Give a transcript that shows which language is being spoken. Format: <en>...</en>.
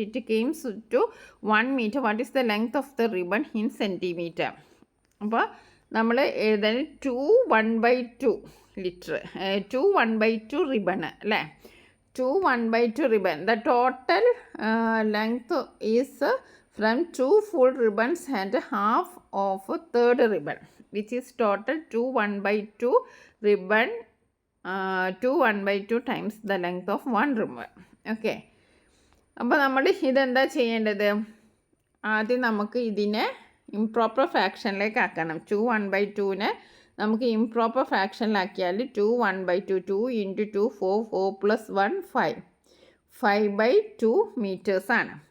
<en>It came to 1 meter. What is the length of the ribbon in centimeter?</en> <ml>അപ്പോൾ നമ്മൾ എഴുതാൻ 2 1/2 litre, 2 1/2 ribbon അല്ലേ?</ml> <en>2 1/2 ribbon. The total length is from 2 full ribbons and half of third ribbon, which is total 2 1/2 ribbon, 2 1/2 times the length of 1 ribbon.</en> <ml>Okay, അപ്പോൾ നമ്മൾ ഇതെന്താ ചെയ്യേണ്ടത്? ആദ്യം നമുക്ക് ഇതിനെ ഇംപ്രോപ്പർ ഫ്രാക്ഷനിലേക്ക് ആക്കണം. 2 1/2നെ നമുക്ക് ഇംപ്രോപ്പർ ഫ്രാക്ഷനിലാക്കിയാൽ 2 1/2, 2 × 2 4, 4 + 1 5, 5/2 മീറ്റേഴ്സാണ്.</ml>